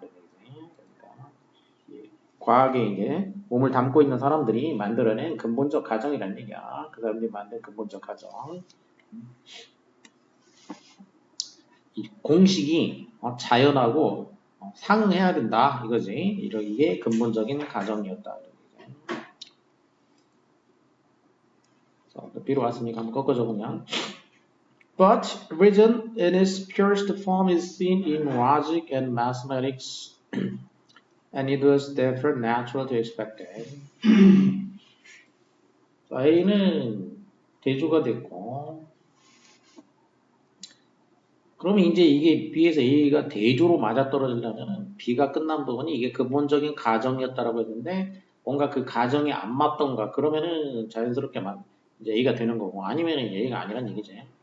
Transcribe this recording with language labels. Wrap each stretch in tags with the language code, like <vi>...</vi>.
<ko>그러니까 과학에 이제 몸을 담고 있는 사람들이 만들어낸 근본적 가정이라는 얘기야. 그 사람들이 만든 근본적 가정. 이 공식이 자연하고 상응해야 된다 이거지. 이게 근본적인 가정이었다. B로 왔으니까 한번 꺾어 적으면</ko> <en>But reason in its purest form is seen in logic and mathematics and it was therefore natural to expect it.</en> <ko>A는 대조가 됐고 그러면 이제 이게 B에서 A가 대조로 맞아떨어지려면 B가 끝난 부분이 이게 근본적인 가정이었다라고 했는데 뭔가 그 가정이 안 맞던가 그러면은 자연스럽게 이제 A가 되는 거고 아니면은 A가 아니란 얘기지.</ko>